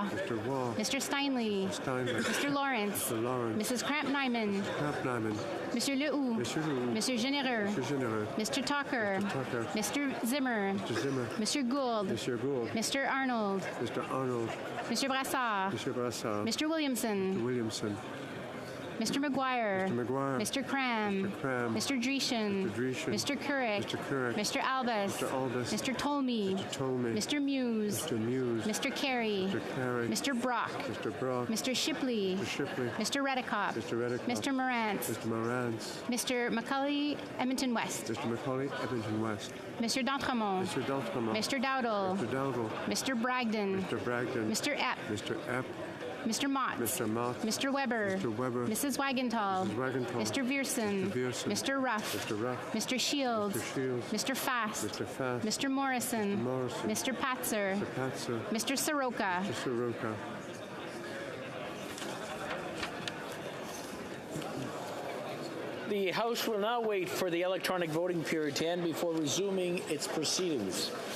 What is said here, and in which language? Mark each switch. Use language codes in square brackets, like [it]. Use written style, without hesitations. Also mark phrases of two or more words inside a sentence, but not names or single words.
[en] Mr. Waugh. Mr. Steinley. Steinley. Mr. Lawrence. Mr. Lawrence. Mrs. Cramp-Nyman. Camp Nyman. [fr] Monsieur Lehoux. Monsieur Lehoux. Monsieur Genereux. [en] Mr. General. Mr. Tucker. Mr. Tucker. Mr. Zimmer. Mr. Zimmer. [fr] Monsieur Gould. [en] Mr. Gould. Mr. Arnold. Mr. Arnold. [fr] Monsieur Brassard. [en] Mr. Brassard. Mr. Williamson. Mr. Williamson. Mr. McGuire. Mr. McGuire. Mr. Cram. Mr. Cram. Mr. Dreeshen. Mr. Dreeshen. Mr. Couric. Mr. Couric. Mr. Albus. Mr. Albus. Mr. Tolmie. Mr. Tolmie. Mr. Muse. Mr. Muse. Mr. Carey. Mr. Carey. Mr. Brock. Mr. Brock. Mr. Shipley. Mr. Shipley. Mr. Redicott. Mr. Redicott. Mr. Morantz. Mr. Morantz. Mr. Macaulay, Edmonton West. Mr. Macaulay, Edmonton West. Mr. D'Entremont. Mr. D'Entremont. Mr. Dowdle. Mr. Dowdle. Mr. Bragdon. Mr. Bragdon. Mr. Epp. Mr. Epp. Mr. Mott. Mr. Mott. Mr. Weber. Mr. Weber. Mrs. Wagenthal. Mrs. Wagenthal. Mr. Vierson. Mr. Vierson. Mr. Ruff. Mr. Ruff. Mr. Shields. Mr. Shields. Mr. Fast. Mr. Fast. Mr. Morrison. Mr. Morrison. Mr. Patzer. Mr. Patzer. Mr. Soroka. Mr. Soroka. The House will now wait for the electronic voting period to end before resuming its proceedings.